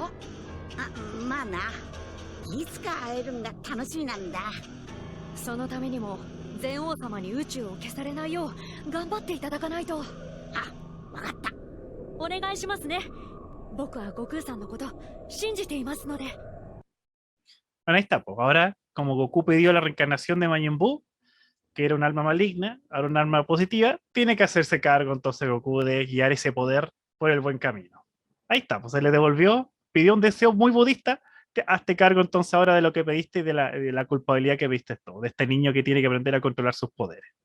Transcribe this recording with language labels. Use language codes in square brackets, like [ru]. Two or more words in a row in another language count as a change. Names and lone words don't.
[ja] まあな。いつか会えるんが楽しみなんだ。そのためにも全王様に宇宙を消されないよう頑張っていただかないと。わかった。お願いしますね。僕は悟空さんのこと信じていますので。 [es] Bueno, ahí está, pues. Ahora, como Goku pidió la reencarnación de Majin Buu, que era un alma maligna, ahora un alma positiva, tiene que hacerse cargo entonces Goku de guiar ese poder por el buen camino. Ahí está, pues se le devolvió, pidió un deseo muy budista, hazte cargo entonces ahora de lo que pediste y de la culpabilidad que pediste todo, de este niño que tiene que aprender a controlar sus poderes.